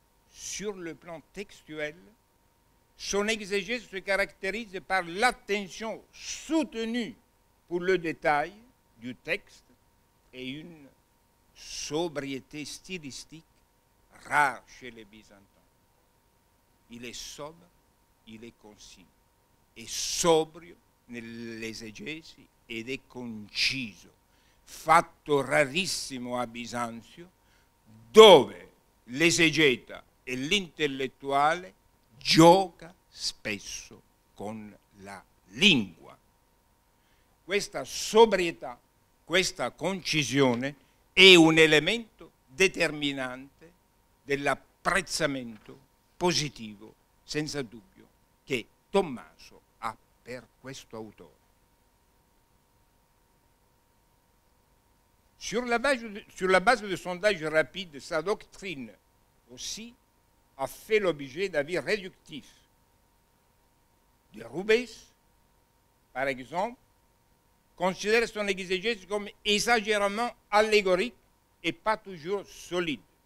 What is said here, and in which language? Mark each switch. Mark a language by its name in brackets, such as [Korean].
[French] Sur le plan textuel, son exégèse se caractérise par l'attention soutenue pour le détail du texte et une sobriété stylistique rare chez les Byzantins. Il est sobre, il est concis. [Italian] È sobrio nell'esegesi ed è conciso, fatto rarissimo a Bisanzio, dove l'esegeta e l'intellettuale gioca spesso con la lingua. Questa sobrietà, questa concisione è un elemento determinante dell'apprezzamento positivo, senza dubbio, che Tommaso ha per questo autore. [French] Sur la base de sondages rapides, sa doctrine aussi a fait l'objet d'avis réductifs. De Rubens, par exemple, considère son exégèse comme exagérément allégorique et pas toujours solide.